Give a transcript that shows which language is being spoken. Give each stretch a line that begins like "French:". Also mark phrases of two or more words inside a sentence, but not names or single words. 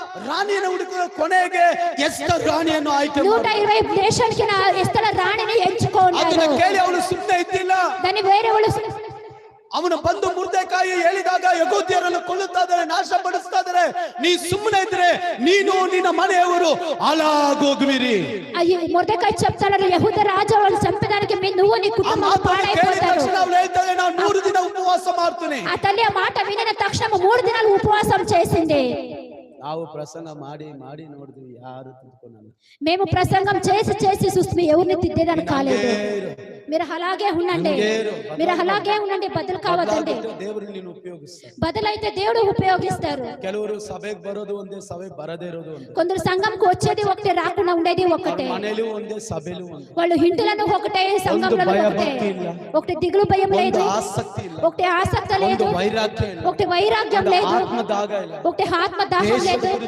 Kannada: రాణిಯನ್ನು ಹುಡುಕುವ ಕೊನೆಗೆ ಎಸ್ತರ್ ರಾಣಿಯನ್ನು ಆಯ್ಕೆ 120 ದೇಶಕ್ಕೆ ಎಸ್ತರ್ ರಾಣಿని ఎంచుకున్నాడు. ಅದನ್ನ ಕೇಳಿ ಅವಳು ಸುಮ್ಮನೆ ಇದ್ದಿಲ್ಲ.
Telugu: దాని వేరేవాళ్ళు
Kannada: ಅವನು ಬಂದು ಮುರ್ದೆಕಾಯಿ ಹೇಳಿದಾಗ ಯಹೂದ್ಯರನ್ನು ಕೊಲ್ಲುತ್ತಾ ಇದ್ದಾರೆ, ನಾಶಪಡಿಸ್ತಾ ಇದ್ದಾರೆ, ನೀ ಸುಮ್ಮನೆ ಇದ್ರೆ ನೀನು ನಿನ್ನ ಮನೆಯವರು ಹಾಳಾಗೋಗುವಿರಿ.
Telugu: ಮುರ್ದೆಕಾಯಿ చెప్తాడు యహూద రాజు వాళ్ళు చంపడానికి నువ్వు నీ కుటుంబం పాడైపోతారు.
Kannada: ಅವಳು ಹೇಳ್ತಾಳೆ ನಾನು 3 ದಿನ ಉಪವಾಸ ಮಾಡ್ತೀನಿ.
Telugu: ఆ తల్లి ఆ మాట వినిన తక్షణ 3 దినాలు ఉపవాసం చేసింది.
Kannada: ನಾವು ಪ್ರಸಂಗ ಮಾಡಿ ಮಾಡಿ ನೋಡಿದ್ವಿ, ಯಾರು ತಿಳ್ಕೊಳ್ಳಲ್ಲ.
Telugu: మేము ప్రసంగం చేసి చేసి చూస్తే ఎవరిని తిద్దేదని కాలేదు. మీరు అలాగే ఉండండి, మీరు అలాగే ఉండండి, బదులు కావద్దండి. దేవుడు నిన్ను ఉపయోగిస్తాడు. బదులైతే దేవుడు ఉపయోగిస్తారు.
Kannada: ಕೆಲವರು ಸಭೆಗೆ ಬರೋದು ಒಂದೇ, ಸಭೆ ಬರದೇ ಇರೋದು ಒಂದೇ.
Telugu: కొందరు సంఘంకు వచ్చేది ఒకటే, రాకుండా ఉండేది ఒకటే.
Kannada: ಮನೆಯಲ್ಲೂ ಒಂದೇ, ಸಭೆಲೂ ಒಂದೇ.
Telugu: వాళ్ళు ఇంటిలను ఒకటే, సంఘంలో ఒకటే. ఒకటి దిగులు భయం లేదు, ఒకటి ఆసక్తి లేదు, ఒకటి వైరాగ్యం లేదు, ఒకటి ఆత్మ దాహం లేదు.